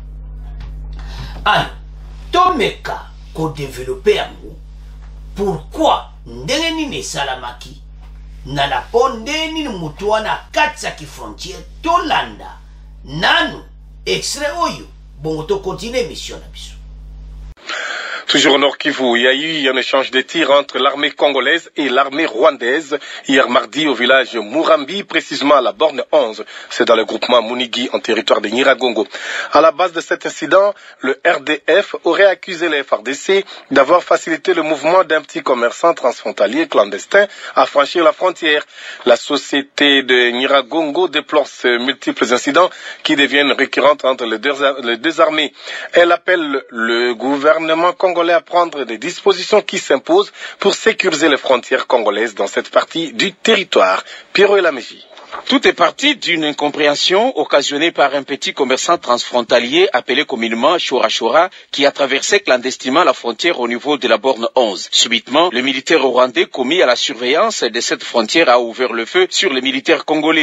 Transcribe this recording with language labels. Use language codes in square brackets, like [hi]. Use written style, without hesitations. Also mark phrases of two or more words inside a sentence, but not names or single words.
[ln] Alors tomeka ko développer yango pourquoi ndenge nini salamaki na la pondeni mutu wana katsa ki frontière tolanda nanu extrait oyo. [fr] Bon, on continue mission [ln] na biso. [fr] Toujours au Nord Kivu, il y a eu un échange de tirs entre l'armée congolaise et l'armée rwandaise hier mardi au village Murambi, précisément à la borne 11. C'est dans le groupement Munigi en territoire de Nyiragongo. À la base de cet incident, le RDF aurait accusé les FARDC d'avoir facilité le mouvement d'un petit commerçant transfrontalier clandestin à franchir la frontière. La société de Nyiragongo déplore ces multiples incidents qui deviennent récurrents entre les deux armées. Elle appelle le gouvernement congolais à prendre des dispositions qui s'imposent pour sécuriser les frontières congolaises dans cette partie du territoire. Pierrot Elameji. Tout est parti d'une incompréhension occasionnée par un petit commerçant transfrontalier appelé communément Chora Chora qui a traversé clandestinement la frontière au niveau de la borne 11. Subitement, le militaire rwandais commis à la surveillance de cette frontière a ouvert le feu sur les militaires congolais.